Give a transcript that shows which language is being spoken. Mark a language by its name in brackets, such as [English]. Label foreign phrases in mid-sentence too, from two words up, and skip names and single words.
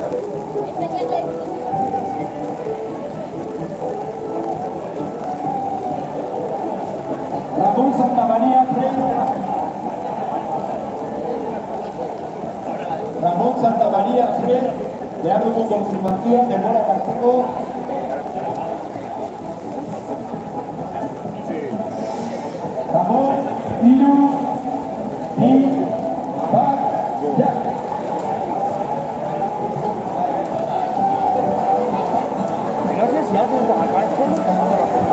[Basque] Ramón Santa María, Ramón Santa María, behar dugu konfirmazioa, denbora hartzeko. Ramón, hiru, bi, bat, ja. [Spanish] No sé si alguien te aparece.